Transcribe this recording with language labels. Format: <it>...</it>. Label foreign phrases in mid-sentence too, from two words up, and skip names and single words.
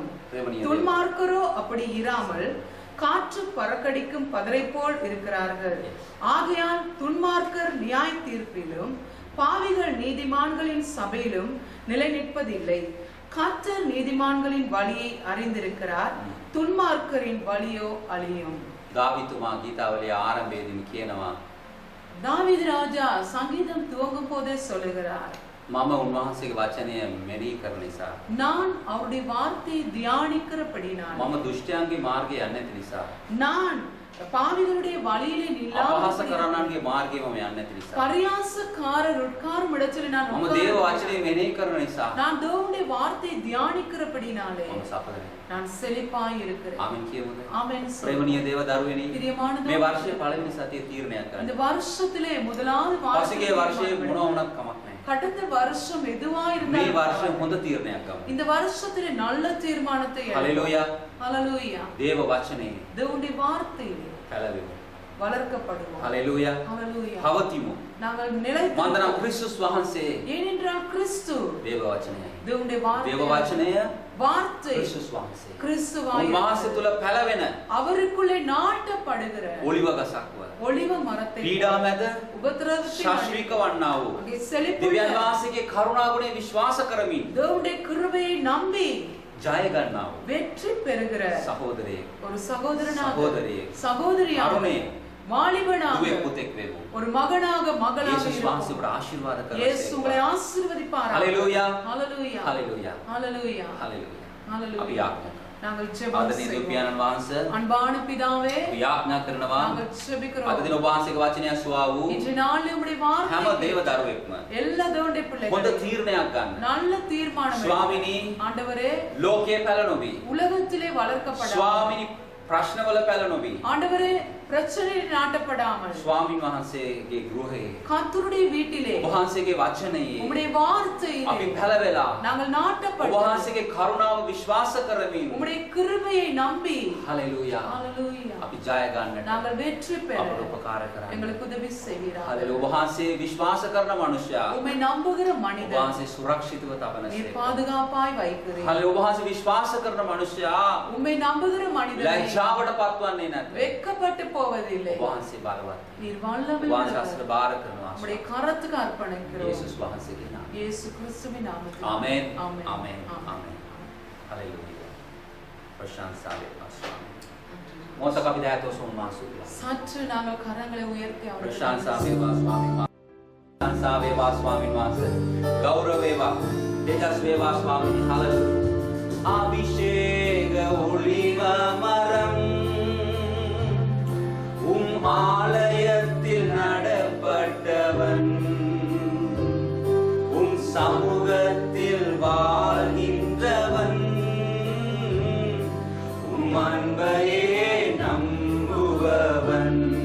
<ta>துன்மார்க்கரோ அப்படி இராமல் காற்று பறக்கடிக்கும் பதரை போல் இருக்கிறார்கள். ஆகையால் துன்மார்க்கர் நியாய தீர்ப்பிலும் பாவிகள் நீதிமான்களின் சபையிலும் நிலை நிற்பதில்லை. கர்த்தர் நீதிமான்களின் வழியை அறிந்திருக்கிறார், துன்மார்க்கரின் வழியோ அழியும்.</ta> <si>දාවිතුමා ගීතාවලිය ආරම්භයේදීම කියනවා</si> <ta>தாவீது ராஜா சங்கீதம் துவங்கும் போதே சொல்லுகிறார்,</ta> <si>මම උන්වහන්සේගේ වචනය මෙනෙහි කරන නිසා</si> <ta>நான் அவருடைய வார்த்தையை தியானிக்கிறபடினால்,</ta> <si>මම දුෂ්ටයන්ගේ මාර්ගය යන්නේ නැති නිසා</si> <ta>நான் பாவிகளுடைய வழியிலே</ta> <si>අපහාස</si> <ta>நில்லாமல்</ta> <si>කරන්නන්ගේ මාර්ගය මම යන්නේ නැති නිසා</si> <ta>பரியாசக்காரர் உட்காரும் இடத்தில் நான்</ta> <si>මම දේව</si> <ta>உட்கார</ta> <si>වචනේ මෙනෙහි කරන නිසා</si> <ta>நான் தேவனுடைய வார்த்தையை தியானிக்கிறபடினாலே</ta> <si>මම සපදෙනවා.</si> <ta>நான் செழிப்பாய் இருக்கிறேன்.</ta> <si>ආමෙන් කියමුද?</si> <ta>ஆமென்.</ta> <si>ප්‍රේමණීය දේව දරුවනි</si> <ta>பிரியமானது,</ta> <si>මේ වර්ෂයේ පළවෙනි සතියේ තීරණයක්</si> <ta>இந்த</ta> <si>කරන්න.</si> <ta>வருஷத்திலே முதலாவது</ta> <si>පසුගිය වර්ෂයේ මොනවා වුණත් කමක් නැහැ.</si> <ta>கடந்த வருஷம் எதுவா</ta> <si>මේ</si> <ta>இருந்தாலும்</ta> <si>වර්ෂයේ හොඳ තීරණයක් ගමු.</si> <ta>இந்த வருஷத்திலே நல்ல தீர்மானத்தை எடுப்போம்.</ta> <si>හලෙලූයා.</si> <ta>ஹalleluya.</ta> <si>දේව වචනේ</si> <ta>தேவனுடைய வார்த்தையிலே</ta> <si>පැලවෙමු.</si> <ta>வளர்க்கப்படுவோம்.</ta> <si>Hallelujah.</si> <ta>Hallelujah.</ta> <si>පවතිමු.</si> <ta>நாங்கள் நிலைத்து</ta> <si>මන්දනම් ක්‍රිස්තුස් වහන්සේ</si> <ta>ஏனென்றால் கிறிஸ்து</ta> <si>දේව වචනයයි.</si> <ta>தேவனுடைய</ta> <si>දේව වචනය</si> <ta>வார்த்தை</ta> <si>ක්‍රිස්තුස් වහන්සේ.</si> <ta>கிறிஸ்துவாய்</ta> <si>උන්වහන්සේ තුල පැලවෙන</si> <ta>அவருக்குள்ளே நாட்டப்படுகிற</ta> <si>ඔලිව ගසක්ව</si> <ta>ஒலிவ மரத்தை</ta> <si>පීඩා මැද</si> <ta>உபத்திரவத்தின்</ta> <si>ශාශ්‍රීක වන්නා වූ</si> <ta>அங்கே செழிப்புள்ள</ta> <si>දෙවියන් වහන්සේගේ කරුණාගුණේ විශ්වාස කරමින්</si> <ta>தேவனுடைய கிருபையை நம்பி</ta> <si>ජය ගන්නා වූ</si> <ta>வெற்றி பெறுகிற</ta> <si>සහෝදරයෙක්</si> <ta>ஒரு சகோதரனாக சகோதரியே, சகோதரியாக அருமே, வாலிபனாக</ta> <si>දුවේ පුතෙක් වෙමු.</si> <ta>ஒரு மகனாக மகளாக</ta> <si>යේසුස් වහන්සේ</si> <ta>இருப்போம்.</ta> <si>අපට ආශිර්වාද</si> <ta>இயேசு</ta> <si>කරන්නේ.</si> <ta>உங்களை ஆசீர்வதிப்பாராக. ஹalleluya. ஹalleluya. ஹalleluya. ஹalleluya. හalleluya. ஹalleluya.</ta> <si>අපි යාඥා</si> <ta>நாங்கள் ஜெபம்</ta> <si>ආදරණීය</si> <ta>செய்வோம்.</ta> <si>දෙවියන් වහන්සේ</si> <ta>அன்பான பிதாவே</ta> <si>අපි යාඥා කරනවා</si> <ta>நாங்கள் ஜெபிக்கிறோம்.</ta> <si>අද දින ඔබ වහන්සේගේ වචනය ඇසුවා වූ</si> <ta>இன்று நாளில் உம்முடைய</ta> <si>හැම</si> <ta>வார்த்தை</ta> <si>දේව දරුවෙක්ම</si> <ta>எல்லா தேவனுடைய</ta> <si>හොඳ</si> <ta>பிள்ளைகளும்</ta> <si>තීරණයක් ගන්න.</si> <ta>நல்ல தீர்மானம் எடுங்க.</ta> <si>ස්වාමිනී</si> <ta>ஆண்டவரே</ta> <si>ලෝකයේ පැල නොවි.</si> <ta>உலகத்திலே வளர்க்கப்படாமல்</ta> <si>ස්වාමිනී ප්‍රශ්නවල පැල නොවි.</si> <ta>ஆண்டவரே பிரச்சனையில் நாட்டப்படாமல்</ta> <si>ස්වාමින් වහන්සේගේ ගෘහයේ</si> <ta>கர்த்தருடைய வீட்டிலே</ta> <si>ඔබ වහන්සේගේ වචනයේ</si> <ta>உம்முடைய வார்த்தையிலே</ta> <si>අපි පැලවෙලා</si> <ta>நாங்கள்</ta> <si>ඔබ</si> <ta>நாட்டப்பட்டு</ta> <si>වහන්සේගේ කරුණාව විශ්වාස කරමින්</si> <ta>உம்முடைய கிருபையை நம்பி</ta> <si>හalleluya</si> <ta>ஹalleluya</ta> <si>අපි ජය ගන්නට</si> <ta>நாங்கள் வெற்றி பெற</ta> <si>අපට උපකාර කරන්න.</si> <ta>எங்களுக்கு உதவி செய்வீராக.</ta> <si>හalleluya ඔබ වහන්සේ විශ්වාස කරන මනුෂ්‍යයා</si> <ta>உம்மை நம்புகிற</ta> <si>ඔබ</si> <ta>மனிதன்</ta> <si>වහන්සේ සුරක්ෂිතව තබන</si> <ta>நீர்</ta> <si>සේක.</si> <ta>பாதுகாப்பாய் வைக்கிறீர்.</ta> <si>හalleluya ඔබ වහන්සේ විශ්වාස කරන මනුෂ්‍යයා</si> <ta>உம்மை நம்புகிற மனிதன்</ta> <si>ලැජ්ජාවට පත්වන්නේ නැත.</si> <ta>வெட்கப்பட்டு போவதில்லை.</ta> <si>ඔබ වහන්සේ බලවත්.</si> <ta>நீர்</ta> <si>ඔබ</si> <ta>வல்லமை</ta> <si>වහන්සේ</si> <ta>உள்ளவர்.</ta> <si>අස්ර බාර කරනවා.</si> <ta>உம்முடைய கரத்துக்கு அர்ப்பணிக்கிறோம்.</ta> <si>යේසුස් වහන්සේගේ නාමයෙන්.</si> <ta>இயேசு கிறிஸ்துவின் நாமத்தில்.</ta> <si>ආමේන්.</si> <ta>ஆமென்.</ta> <si>ආමේන්.</si> <ta>ஆமென்.</ta> <si>ආමේන්. හalleluya. ප්‍රශංසා වේවා ස්වාමී. මොහොතක අපි දැයතොස් උන්වහන්සේලා.</si> <ta>சற்று நாங்கள் கரங்களை உயர்த்தி</ta> <si>ප්‍රශංසා වේවා ස්වාමී. ප්‍රශංසා වේවා ස්වාමීන් වහන්සේ. ගෞරව වේවා. තේජස් වේවා ස්වාමී. හalleluya. අභිෂේක ඔලිව</si> <ta>මரம் ஆலயத்தில் நடப்பட்டவன் சமூகத்தில் வாழ்கின்றவன் அன்பையே நம்புபவன்</ta>